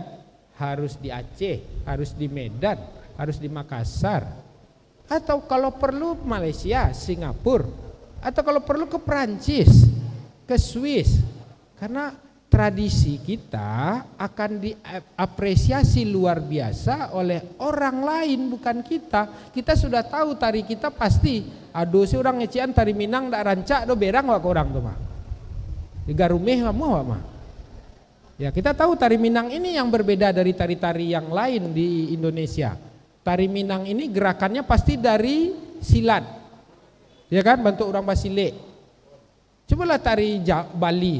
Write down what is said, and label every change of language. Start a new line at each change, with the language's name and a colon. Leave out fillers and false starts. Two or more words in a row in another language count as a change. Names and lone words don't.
Indonesian: Harus di Aceh, harus di Medan, harus di Makassar, atau kalau perlu Malaysia, Singapura, atau kalau perlu ke Perancis, ke Swiss, karena tradisi kita akan diapresiasi luar biasa oleh orang lain, bukan kita. Kita sudah tahu tari kita pasti,
Minangkabau: aduh si orang ngecian tari Minang dak rancak do berang wak orang tuh mah. Digarumeh kamu wak mah.
Indonesian: Ya kita tahu tari Minang ini yang berbeda dari tari-tari yang lain di Indonesia. Tari Minang ini gerakannya pasti dari silat, ya kan, bentuk orang Basile. Cobalah tari Bali.